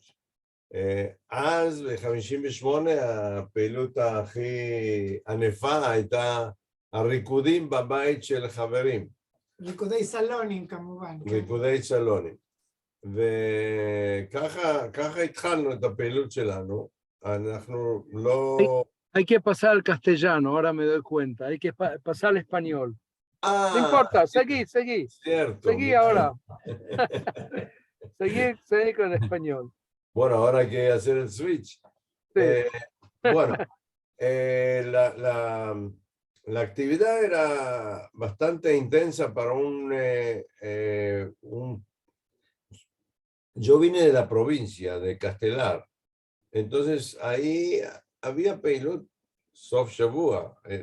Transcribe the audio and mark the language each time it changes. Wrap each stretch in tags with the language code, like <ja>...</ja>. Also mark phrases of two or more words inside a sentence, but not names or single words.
<he>אז ב-58 הפעילות הכי ענפה הייתה הריקודים בבית של חברים. ריקודי סלונים כמובן. ריקודי סלונים. וככה התחלנו את הפעילות שלנו. אנחנו לא...</he> <es>Hay que pasar al castellano, ahora me doy cuenta. Hay que pasar al español. No importa, seguí. Cierto. Seguí ahora. Seguí con el español. Bueno, ahora hay que hacer el switch. Sí. Bueno, la actividad era bastante intensa para Yo vine de la provincia de Castelar, entonces ahí había</es> <he>פעילות סוף שבוע,</he>